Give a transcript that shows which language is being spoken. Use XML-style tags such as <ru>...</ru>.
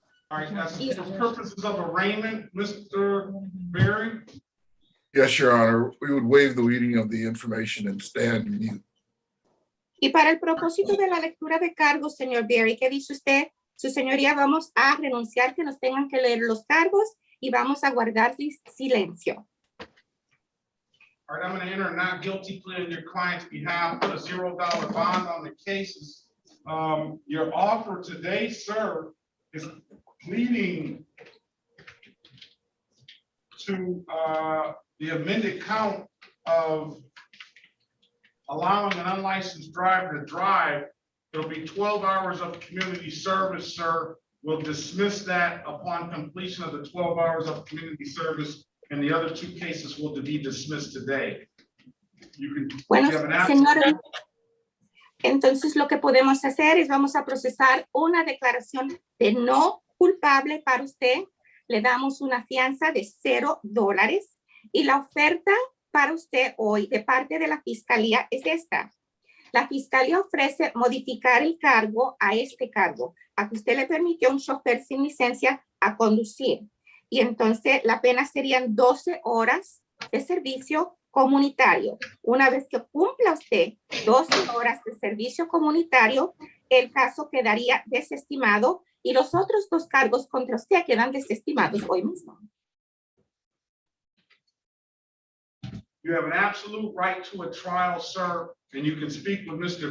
<en>All right, that's for purposes of arraignment, Mr. Berry. Yes, Your Honor, we would waive the reading of the information and stand mute.</en> <es>Y para el propósito de la lectura de cargos, señor Berry, ¿qué dice usted? Su señoría, vamos a renunciar que nos tengan que leer los cargos y vamos a guardar silencio.</es> <en>All All right, I'm gonna enter a not guilty plea on your client's behalf, put a $0 bond on the cases. Your offer today, sir, is pleading to the amended count of allowing an unlicensed driver to drive. It'll be 12 hours of community service, sir. We'll dismiss that upon completion of the 12 hours of community service, and the other two cases will be dismissed today.</en> <es>Bueno, señora, entonces lo que podemos hacer es vamos a procesar una declaración de no culpable para usted. Le damos una fianza de $0 y la oferta para usted hoy de parte de la fiscalía es esta. La fiscalía ofrece modificar el cargo a este cargo, a que usted le permitió a un chofer sin licencia a conducir. Y entonces la pena serían 12 horas de servicio comunitario. Una vez que cumpla usted 12 horas de servicio comunitario, el caso quedaría desestimado y los otros dos cargos contra usted quedan desestimados hoy mismo.</es> <en>You have an absolute right to a trial, sir, and you can speak with Mr.</en>